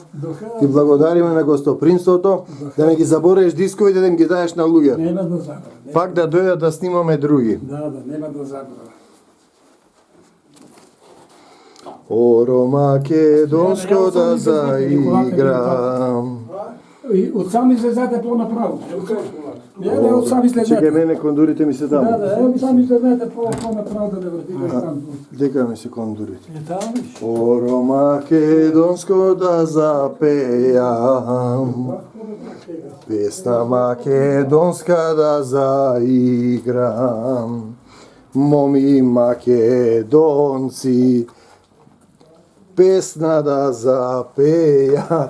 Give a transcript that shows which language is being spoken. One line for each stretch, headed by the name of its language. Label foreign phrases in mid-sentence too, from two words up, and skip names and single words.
Macedonian: Ти благодариме на гостопримството, да не ги забореш дисковите, да им ги даеш на луѓе.
Bulgarian: Нема да забравя.
Macedonian: Пак да дојдат да снимаме други.
Bulgarian: Да, нема да забравя.
Macedonian: Оро македонско да заиграм.
Bulgarian: И от сам излезете по-направо. Не, от сам
Macedonian: Чекај,
Bulgarian: излезете.
Macedonian: мене кондурите ми се таму.
Bulgarian: От сам излезете по-направо да не въртите там.
Macedonian: Дека ми се кондурите.
Bulgarian: И там виж.
Macedonian: Оро македонско да запејам. Песна македонска да заиграм.
Bulgarian: Моми македонци, песна да запеја.